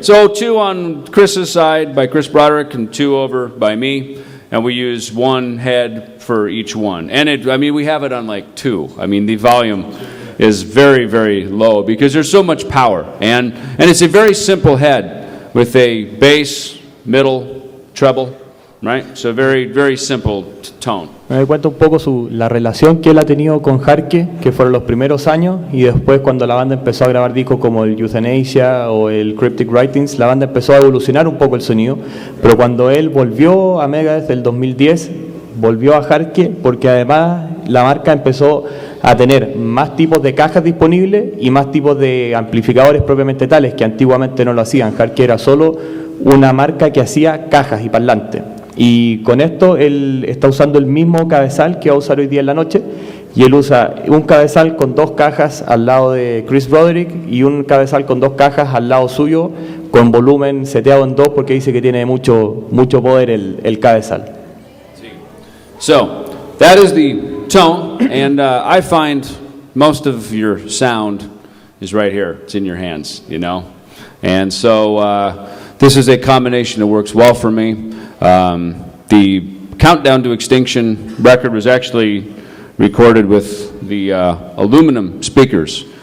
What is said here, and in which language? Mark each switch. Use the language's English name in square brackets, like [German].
[English] So two on Chris's side by Chris Broderick and two over by me, and we use one head for each one. And we have it on like two. The volume is very, very low because there's so much power. And it's a very simple head with a bass, middle, treble, right? So very, very simple tone. [Spanish] Me cuenta un poco la relación que él ha tenido con Harkey, que fueron los primeros años, y después cuando la banda empezó a grabar discos como el Euthanasia o el Cryptic Writings, la banda empezó a evolucionar un poco el sonido, pero cuando él volvió a Megadeth el 2010, volvió a Harkey porque además la marca empezó a tener más tipos de cajas disponibles y más tipos de amplificadores propiamente tales, que antiguamente no lo hacían. Harkey era solo una marca que hacía cajas y parlantes. Y con esto él está usando el mismo cabezal que va a usar hoy día en la noche, y él usa un cabezal con dos cajas al lado de Chris Broderick y un cabezal con dos cajas al lado suyo, con volumen seteado en 2, porque dice que tiene mucho poder el cabezal. [English] So, that is the tone, and I find most of your sound is right here. It's in your hands, And so this is a combination that works well for me. The Countdown to Extinction record was actually recorded with the aluminum speakers.